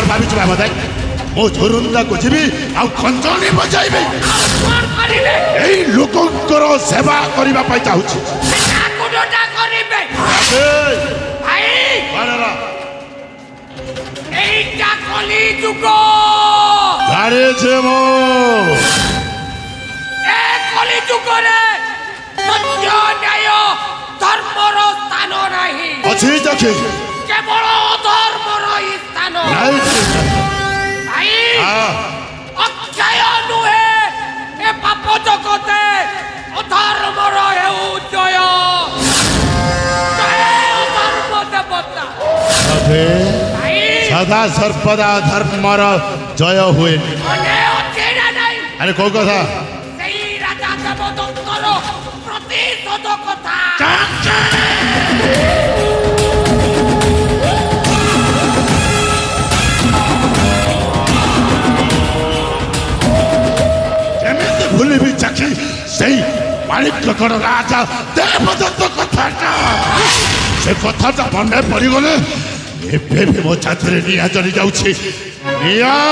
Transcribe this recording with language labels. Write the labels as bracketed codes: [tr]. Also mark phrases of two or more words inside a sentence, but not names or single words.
[or] ଭାବିଛୁ ବାବା ଦାଇ ମୁଁ ଝୁରୁନ୍ଦାକୁ ଯିବି ଆଉ ଖଞ୍ଜଣି ବଜାଇବି ଏଇ ଲୋକଙ୍କର ସେବା କରିବା ପାଇଁ ଚାହୁଁଛି ଏଇଟା କଳି ଯୁଗ ଜାଣିଛି ମୁଁ ଏ କଳି ଯୁଗରେ ସତ୍ୟ ନ୍ୟାୟ ଧର୍ମର ସ୍ଥାନ ନାହିଁ ଅଛି ଚାଖି କେବଳ ଅଧର୍ମର ସ୍ଥାନ ଭାଇ ଅକ୍ଷୟ ନୁହେଁ ଏ ପାପ ଜଗତେ ଅଧର୍ମର ହେଉ ଜୟ ଅଧର୍ମ ଦେବତା ସଦା ସର୍ବଦା ଧର୍ମର ଜୟ ହୁଏ ଆରେ କୋଉ କଥା ସେଇ ରାଜା ଦେବଦତ୍ତର ପ୍ରତିଶୋଧ କଥା କେମିତି ଭୁଲିବି ଚାଖି ସେଇ ମାଣିକଗଡ଼ ରାଜା ଦେବଦତ୍ତ କଥାଟା ସେ କଥାଟା ମନେ ପଡ଼ିଗଲେ ଏବେ ବି ମୋ ଛାତିରେ ନିଆଁ ଜଳି ଯାଉଛି ନିଆଁ